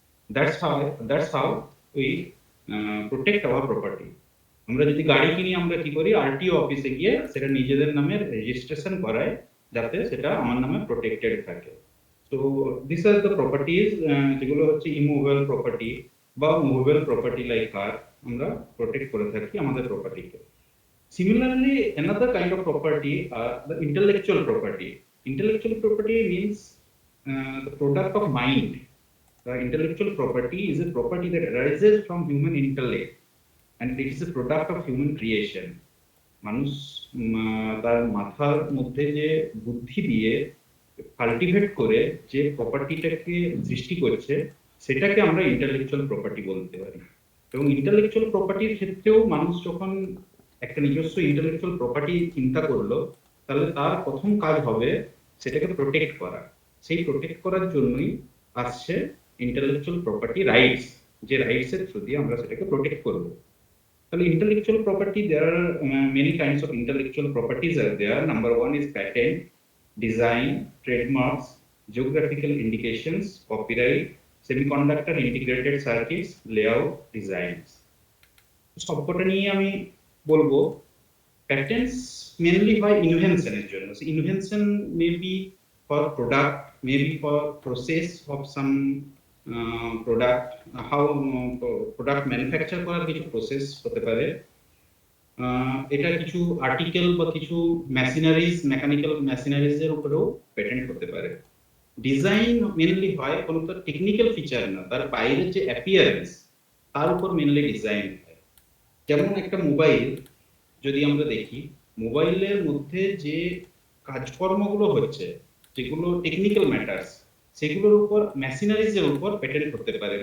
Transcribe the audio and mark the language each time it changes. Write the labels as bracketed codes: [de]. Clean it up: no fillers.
[en] That's how we protect our property. [bn] আমরা যদি গাড়ি কিনি, আমরা কি করি, আরটিও অফিসে গিয়ে সেটা নিজেদের নামে রেজিস্ট্রেশন করাই, যাতে সেটা আমার নামে প্রোটেক্টেড থাকে। তো [en] this are the properties, [bn] যেগুলো হচ্ছে ইমুভেবল প্রপার্টি বা মুভেবল প্রপার্টি লাইক কার, আমরা প্রোটেক্ট করে থাকি আমাদের প্রপার্টিকে। [en] Similarly, another kind of property are the intellectual property. Intellectual property means the product of mind. The intellectual property is a property that arises from human intellect, and it is a product of human creation. [bn] মানুষ তার মাথার মধ্যে যে বুদ্ধি দিয়ে cultivate করে যে প্রপার্টিটাকে সৃষ্টি করছে, সেটাকে আমরা ইন্টেলেকচুয়াল প্রপার্টি বলতে পারি। এবং ইন্টেলেকচুয়াল প্রপার্টির ক্ষেত্রেও মানুষ যখন একটা নিজস্ব ইন্টেলেকচুয়াল প্রপার্টি চিন্তা করলো, তাহলে তার প্রথম কাজ হবে সেটাকে প্রোটেক্ট করা। সেই প্রোটেক্ট করার জন্যই আসছে ইন্টেলেকচুয়াল প্রপার্টি রাইটস, যে রাইটসের থ্রু দিয়ে আমরা সেটাকে প্রোটেক্ট করবো। [en] তাহলে intellectual property, there are many kinds of intellectual properties are there. Number one is patent, design, trademarks, geographical indications, copyright, semiconductor integrated circuits, layout, designs. [bn] সবকটা নিয়ে আমি বলবো। [en] Patents mainly by invention [bn] এর জন্য। [en] So invention may be for product, maybe for process of some product, how product [bn] manufacture করার কিছু process হতে পারে। এটা কিছু আর্টিকেল বা কিছু মেশিনারিজ, মেকানিক্যাল মেশিনারিজ এর উপরেও পেটেন্ট হতে পারে। ডিজাইন মেনলি হয় কোনো তো টেকনিক্যাল ফিচার না, তার বাইরের যে অ্যাপিয়ারেন্স, তার উপর মেনলি ডিজাইন হয়। যেমন একটা মোবাইল যদি আমরা দেখি, মোবাইলের মধ্যে যে কাজকর্মগুলো হচ্ছে, যেগুলো টেকনিক্যাল ম্যাটার্স, সেগুলোর উপর মেশিনারিজের উপর পেটেন্ট হতে পারে।